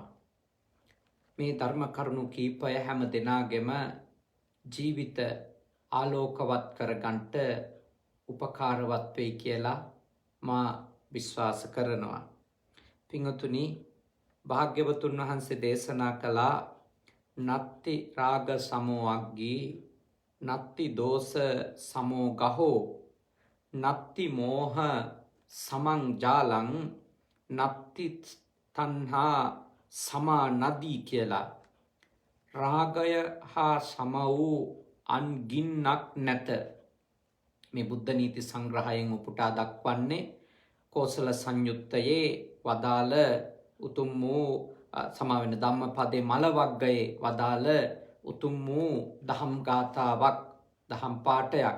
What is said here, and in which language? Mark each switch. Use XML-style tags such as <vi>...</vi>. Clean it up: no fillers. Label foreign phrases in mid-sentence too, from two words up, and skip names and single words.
<si>මේ ධර්ම කරුණු කීපය හැම දෙනාගේම ජීවිත ආලෝකවත් කරගන්නට උපකාරවත් වෙයි කියලා මා විශ්වාස කරනවා. පින්වතුනි, භාග්‍යවතුන් වහන්සේ දේශනා කළා</si> <pi>නත්ති රාග සමෝ අග්ගී නත්ති දෝස සමෝ ගහෝ නත්ති මෝහ සමං ජාලං නත්ති තණ්හා සමා නදී</pi> <si>කියලා. රාගය හා සම වූ අන් ගින්නක් නැත. මේ බුද්ධ නීති සංග්‍රහයෙන් උපුටා දක්වන්නේ කෝසල සංයුත්තයේ වදාළ උතුම් වූ සමාවෙන ධම්මපදේ මල වග්ගයේ වදාළ උතුම් වූ දහම් ගාථාවක්, දහම් පාඨයක්.</si>